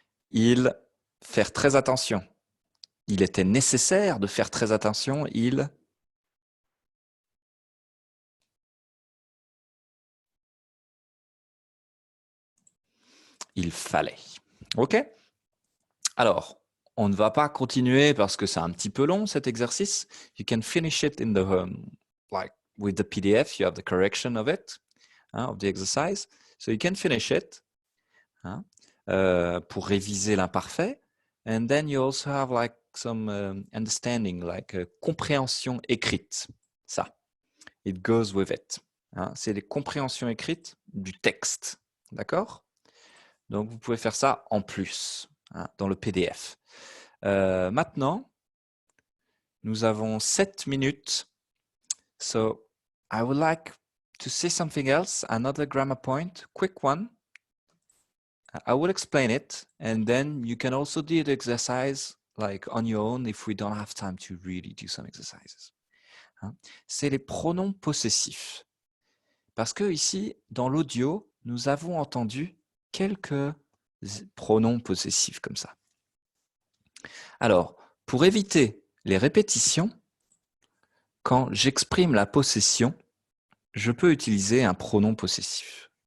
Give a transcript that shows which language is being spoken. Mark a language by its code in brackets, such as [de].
[fr] Il, faire très attention. Il était nécessaire de faire très attention, il fallait. OK? Alors, on ne va pas continuer parce que c'est un petit peu long cet exercice. [en] You can finish it in the like with the PDF. You have the correction of it, of the exercise. So you can finish it [fr] pour réviser l'imparfait. [en] And then you also have like some understanding, like [fr] compréhension écrite. Ça, [en] it goes with it. [fr] Hein, c'est les compréhensions écrites du texte. D'accord? Donc, vous pouvez faire ça en plus dans le PDF. Maintenant, nous avons 7 minutes. [en] So, I would like to say something else, another grammar point, quick one. I will explain it, and then you can also do the exercise like on your own if we don't have time to really do some exercises. [fr] C'est les pronoms possessifs. Parce que ici, dans l'audio, nous avons entendu quelques pronoms possessifs comme ça. Alors, pour éviter les répétitions, quand j'exprime la possession, je peux utiliser un pronom possessif.